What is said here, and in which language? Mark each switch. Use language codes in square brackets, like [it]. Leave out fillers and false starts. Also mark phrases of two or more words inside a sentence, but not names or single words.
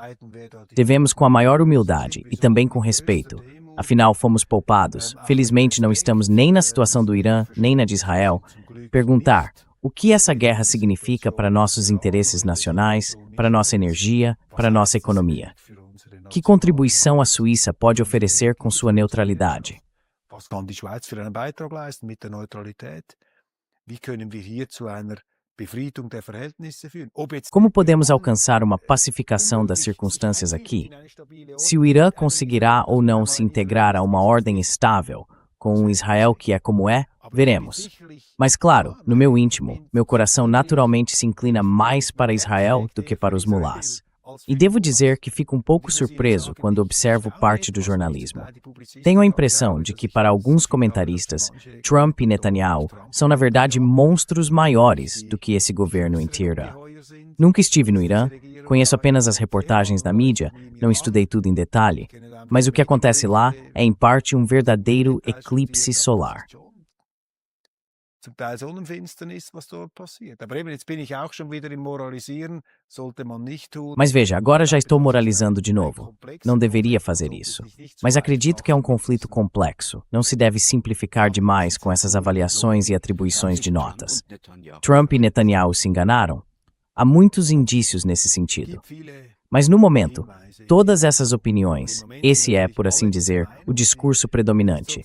[pt] Devemos, com a maior humildade e também com respeito, afinal fomos poupados, felizmente não estamos nem na situação do Irã, nem na de Israel, perguntar: o que essa guerra significa para nossos interesses nacionais, para nossa energia, para nossa economia? Que contribuição a Suíça pode oferecer com sua neutralidade? [de] Was kann die Schweiz für einen Beitrag leisten mit der Neutralität? Wie können wir hier zu einer Befriedung der Verhältnisse führen? [pt] Como podemos alcançar uma pacificação das circunstâncias aqui? Se o Irã conseguirá ou não se integrar a uma ordem estável, com um Israel que é como é, veremos. Mas claro, no meu íntimo, meu coração naturalmente se inclina mais para Israel do que para os mulás. E devo dizer que fico um pouco surpreso quando observo parte do jornalismo. Tenho a impressão de que, para alguns comentaristas, Trump e Netanyahu são, na verdade, monstros maiores do que esse governo em Teherã. Nunca estive no Irã, conheço apenas as reportagens da mídia, não estudei tudo em detalhe, mas o que acontece lá é, em parte, um verdadeiro eclipse solar. [de] Zum Teil Sonnenfinsternis, was dort passiert. Aber eben, jetzt bin ich auch schon wieder im Moralisieren, sollte man nicht tun. [pt] Mas veja, agora já estou moralizando de novo. Não deveria fazer isso. Mas acredito que é um conflito complexo. Não se deve simplificar demais com essas avaliações e atribuições de notas. Trump e Netanyahu se enganaram? Há muitos indícios nesse sentido. Mas no momento, todas essas opiniões, esse é, por assim dizer, o discurso predominante.